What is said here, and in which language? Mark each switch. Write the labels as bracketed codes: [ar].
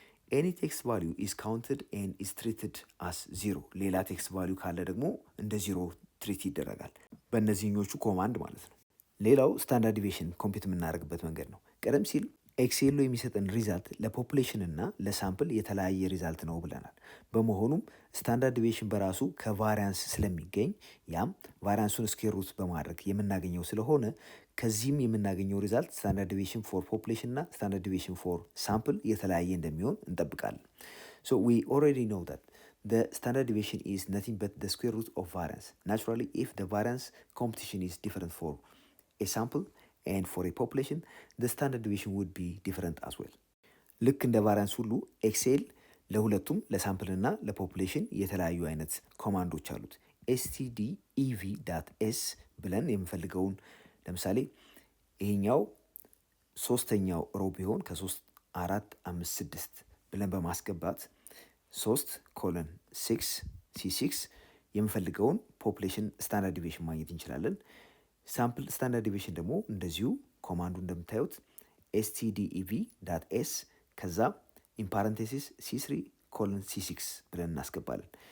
[en] ኤኒ ቴክስት ቫሊዩ ኢዝ ካውንትድ ኤንድ ኢዝ ትሪትድ አስ 0። [am] ሌላ ቴክስት ቫሊዩ ካለ ደግሞ እንደ 0 ትሪት ይደረጋል በእነዚህኞቹ ኮማንድ ማለት ነው። ሌላው ስታንዳርድ ዲቪዬሽን ኮምፒውት የምናደርግበት መንገድ ነው። ቀደም ሲል ኤክሴል የሚሰጠን ሪዛልት ለፖፑሌሽን እና ለሳምፕል የተለያየ ሪዛልት ነው ብለናል። በመሆኑም ስታንዳርድ ዲቪዬሽን በራሱ ከቫሪያንስ ስለሚገኝ ያም ቫሪያንሱን ስኩዌር ሩት በማድረግ የምናገኘው ስለሆነ ከዚህም የምናገኘው ሪዛልት ስታንዳርድ ዲቪዬሽን ፎር ፖፑሌሽን እና ስታንዳርድ ዲቪዬሽን ፎር ሳምፕል የተለያየ እንደሚሆን እንጠብቃለን። [en] ሶ ዊ ኦልሬዲ ኖው ዛት the standard deviation is nothing but the square root of variance. Naturally, if the variance computation is different for a sample and for a population, the standard deviation would be different as well. [am] ልክ እንደ ቫሪያንስ ሁሉ ኤክሴል ለሁለቱም ለሳምፕል እና ለፖፑሌሽን የተለያዩ አይነት ኮማንዶች አሉት። stdev.s ብለን የምፈልገውን ለምሳሌ ይሄኛው ሶስተኛው ሮ ቢሆን ከ3 4 5 6 ብለን በማስገባት 3 ኮለን 6 C6 የምፈልገውን ፖፑሌሽን ስታንዳርድ ዲቪዬሽን ማግኘት እንችላለን። ሳምፕል ስታንዳርድ ዲቪዬሽን ደግሞ እንደዚሁ ኮማንዱ እንደምታዩት stdev.s ከዛ ኢን ፓረንቴሲስ C3 ኮለን C6 ብለን እናስገባለን።